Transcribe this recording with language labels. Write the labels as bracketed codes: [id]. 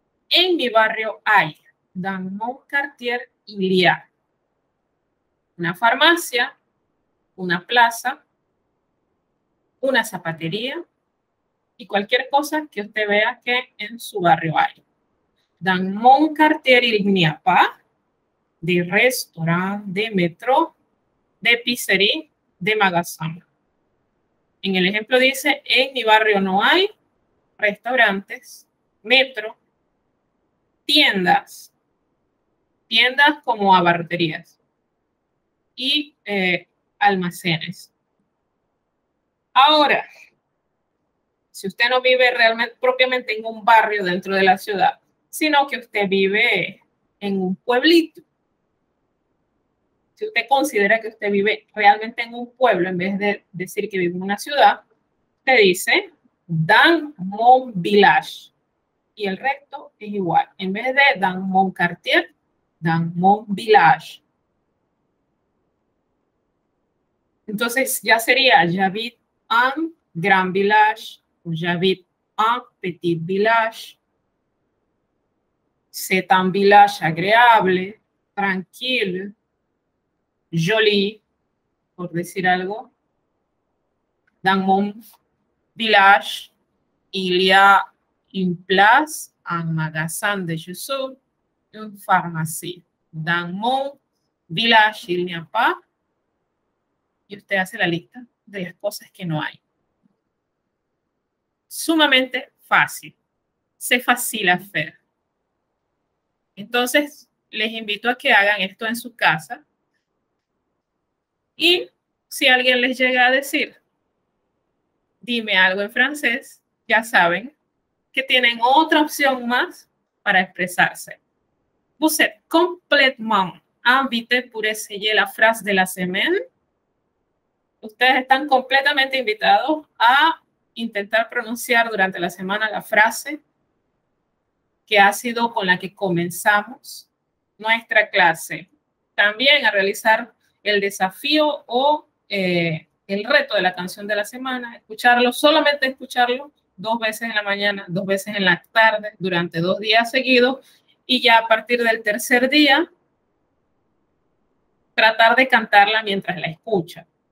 [es] En mi barrio hay, [fr] dans mon quartier, il y a [es] una farmacia, una plaza, una zapatería, y cualquier cosa que usted vea que en su barrio hay. [fr] Dans mon quartier, il n'y a pas de restaurant, de métro, d'épicerie, de magasin. [es] En el ejemplo dice, en mi barrio no hay restaurantes, metro, tiendas como abarroterías y almacenes. Ahora, si usted no vive realmente propiamente en un barrio dentro de la ciudad, sino que usted vive en un pueblito, si usted considera que usted vive realmente en un pueblo, en vez de decir que vive en una ciudad, usted dice [fr] dans mon village. [es] Y el resto es igual. En vez de [fr] dans mon quartier, dans mon village. [es] Entonces ya sería [fr] j'habite un grand village, o j'habite un petit village. C'est un village agréable, tranquille, joli, [es] por decir algo. [fr] Dans mon village, il y a une place, un magasin de chaussures, une pharmacie. Dans mon village, il n'y a pas. [es] Y usted hace la lista de las cosas que no hay. Sumamente fácil. [fr] C'est facile à faire. [es] Entonces, les invito a que hagan esto en su casa. Y si alguien les llega a decir, dime algo en francés, ya saben que tienen otra opción más para expresarse. [fr] Vous êtes complètement invité pour essayer la phrase de la semaine. [es] Ustedes están completamente invitados a intentar pronunciar durante la semana la frase que ha sido con la que comenzamos nuestra clase. También a realizar el desafío o el reto de la canción de la semana, escucharlo, solamente escucharlo 2 veces en la mañana, 2 veces en la tarde, durante 2 días seguidos, y ya a partir del tercer día, tratar de cantarla mientras la escucha.